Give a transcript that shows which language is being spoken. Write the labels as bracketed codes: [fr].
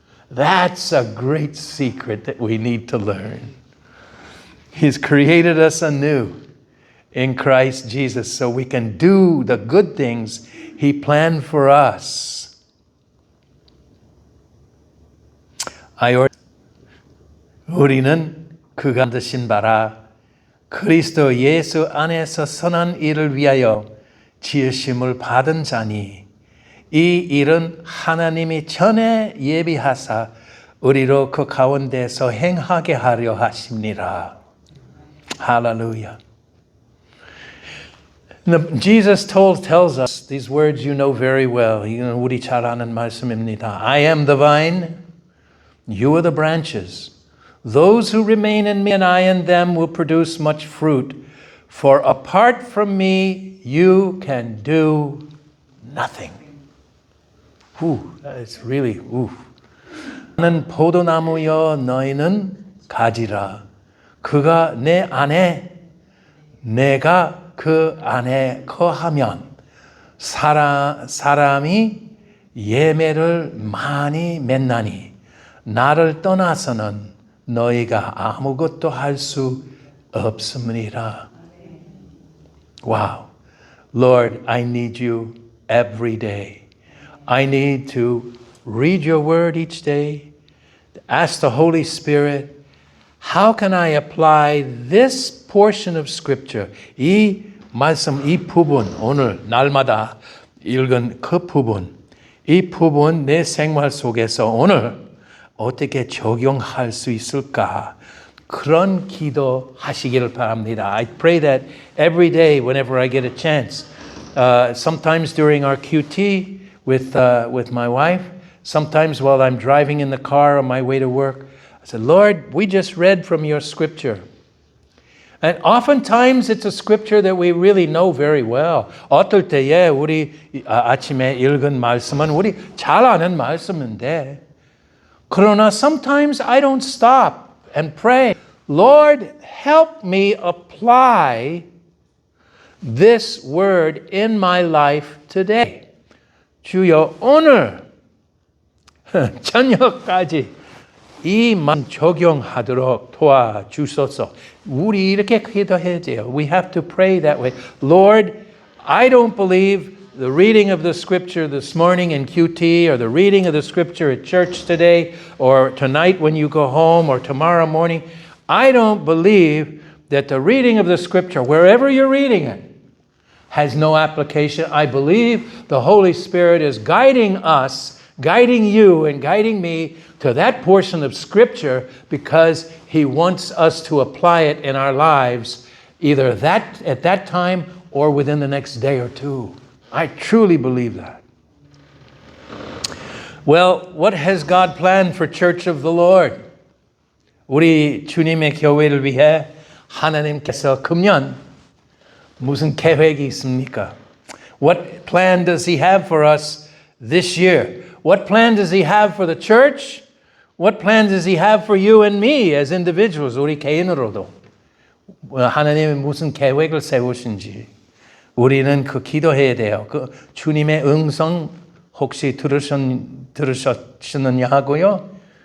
[en] That's a great secret that we need to learn. He's created us anew in Christ Jesus so we can do the good things He planned for us. [ko] 우리는 그가 만드신 바라 그리스도 예수 안에서 선한 일을 위하여 지으심을 받은 자니 이 일은 하나님이 전에 예비하사 우리로 그 가운데서 행하게 하려 하심니라. [en] Hallelujah. Jesus tells us these words you know very well. [ko] 우리 잘 아는 말씀입니다. [en] I am the vine, you are the branches. Those who remain in me and I in them will produce much fruit. For apart from me, you can do nothing. That's really, [ko] 나는 포도나무여 너희는 가지라. 그가 내 안에, 내가 그 안에 거하면 사람이 예매를 많이 맺나니 나를 떠나서는 너희가 아무것도 할 수 없음이라. [en] Wow. Lord, I need you every day. I need to read your word each day. Ask the Holy Spirit, how can I apply this portion of Scripture? [ko] 이 말씀, 이 부분, 오늘 날마다 읽은 그 부분, 이 부분 내 생활 속에서 오늘 어떻게 적용할 수 있을까? 그런 기도 하시기를 바랍니다. [en] I pray that every day whenever I get a chance. Sometimes during our QT with my wife, sometimes while I'm driving in the car on my way to work, I said, Lord, we just read from your scripture. And oftentimes it's a scripture that we really know very well. [ko] 어떨 때에 우리 아침에 읽은 말씀은 우리 잘 아는 말씀인데, 그러나 [en] sometimes I don't stop and pray, Lord, help me apply this word in my life today. [ko] 주여 오늘 저녁까지 이만 적용하도록 도와주소서. 우리 이렇게 기도해야 돼요. [en] We have to pray that way. Lord, I don't believe the reading of the scripture this morning in QT or the reading of the scripture at church today or tonight when you go home or tomorrow morning. I don't believe that the reading of the scripture, wherever you're reading it, has no application. I believe the Holy Spirit is guiding us, guiding you and guiding me to that portion of Scripture because He wants us to apply it in our lives either at that time or within the next day or two. I truly believe that. Well, what has God planned for Church of the Lord? [ko] 우리 주님의 교회를 위해 하나님께서 금년 무슨 계획이 있습니까? [en] What plan does He have for us this year? What plan does He have for the church? What plan does He have for you and me as individuals? [ko] 우리 개인으로도 하나님이 무슨 계획을 세우신지 우리는 그 기도해야 돼요. 그 주님의 음성 혹시 들으셨느냐 하고요.